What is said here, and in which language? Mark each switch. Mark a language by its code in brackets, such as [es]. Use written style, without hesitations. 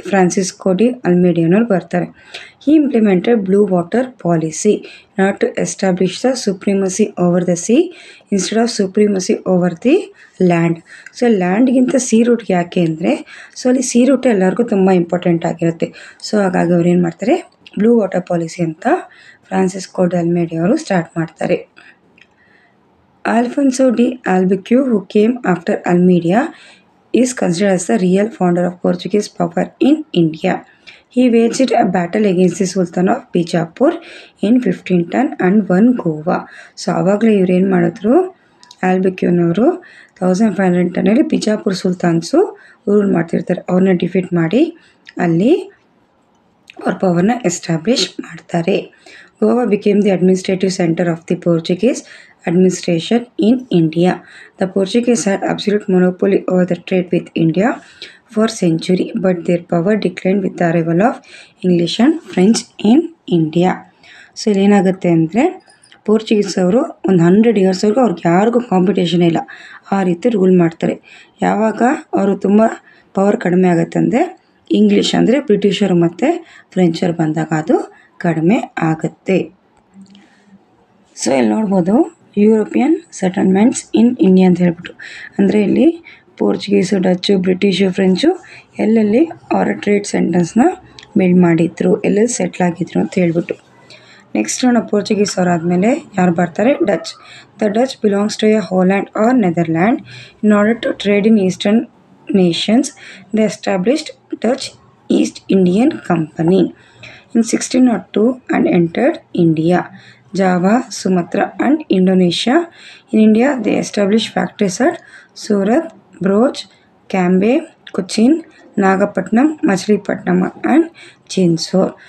[en] Francisco de [kn] ಅಲ್ಮೇಡಿಯಾನವ್ರು ಬರ್ತಾರೆ. [en] He implemented blue water policy not to establish the supremacy over the sea instead of supremacy over the land. [kn] So ಲ್ಯಾಂಡ್ಗಿಂತ C ರೂಟ್ಗೆ ಯಾಕೆ ಅಂದರೆ, so ಅಲ್ಲಿ C root ಎಲ್ಲರಿಗೂ ತುಂಬ important ಆಗಿರುತ್ತೆ. So ಹಾಗಾಗಿ ಅವ್ರು ಏನು ಮಾಡ್ತಾರೆ? ಬ್ಲೂ ವಾಟರ್ ಪಾಲಿಸಿ ಅಂತ ಫ್ರಾನ್ಸಿಸ್ಕೋ ಡಿ ಅಲ್ಮೇಡಿಯಾ ಅವರು ಸ್ಟಾರ್ಟ್ ಮಾಡ್ತಾರೆ. [en] Alfonso de Albuquerque, who came after Almeida, is considered as the real founder of Portuguese power in India. He waged a battle against the Sultan of Bijapur in 1510 and won Goa. [kn] So ಆವಾಗಲೇ ಇವ್ರು ಏನು ಮಾಡಿದ್ರು? ಆಲ್ಬಕ್ಯೂನವರು 1510ನಲ್ಲಿ Bijapur ಸುಲ್ತಾನ್ಸು rule ಮಾಡ್ತಿರ್ತಾರೆ, ಅವ್ರನ್ನ defeat ಮಾಡಿ ಅಲ್ಲಿ ಅವ್ರ ಪವರ್ನ establish ಮಾಡ್ತಾರೆ. [en] Goa became the administrative centre of the Portuguese administration in India. The Portuguese had absolute monopoly over the trade with India for century, but their power declined with the arrival of English and French in India. [kn] So ಇಲ್ಲೇನಾಗುತ್ತೆ ಅಂದರೆ Portuguese ಅವರು ಒಂದು 100 ಇಯರ್ಸ್ವರೆಗೂ ಅವ್ರಿಗೆ ಯಾರಿಗೂ competition ಇಲ್ಲ, ಆ ರೀತಿ rule ಮಾಡ್ತಾರೆ. ಯಾವಾಗ ಅವರು ತುಂಬ ಪವರ್ ಕಡಿಮೆ ಆಗುತ್ತೆ ಅಂದರೆ ಇಂಗ್ಲೀಷ್ ಅಂದರೆ ಬ್ರಿಟಿಷರು ಮತ್ತು ಫ್ರೆಂಚರು ಬಂದಾಗ ಅದು ಕಡಿಮೆ ಆಗುತ್ತೆ. ಸೊ ಇಲ್ಲಿ ನೋಡ್ಬೋದು [en] European settlements in India [kn] ಅಂತ ಹೇಳ್ಬಿಟ್ಟು, ಅಂದರೆ ಇಲ್ಲಿ ಪೋರ್ಚುಗೀಸು, ಡಚ್ಚು, ಬ್ರಿಟಿಷು, ಫ್ರೆಂಚು ಎಲ್ಲೆಲ್ಲಿ ಅವರ ಟ್ರೇಡ್ ಸೆಂಟರ್ಸ್ನ ಬಿಲ್ಡ್ ಮಾಡಿದ್ರು, ಎಲ್ಲೆಲ್ಲಿ ಸೆಟ್ಲ್ ಆಗಿದ್ರು ಅಂತ ಹೇಳ್ಬಿಟ್ಟು. [en] next Portuguese [kn] ಅವರಾದಮೇಲೆ ಯಾರು ಬರ್ತಾರೆ? [en] Dutch. The Dutch belongs to a Holland or Netherland. In order to trade in eastern nations, they established Dutch East Indian Company in 1602 and entered India, Java, Sumatra and Indonesia. In India, they established factories at Surat, Bhuj, Cambay, Cochin, Nagapatnam, Machilipatnam and Chinsur.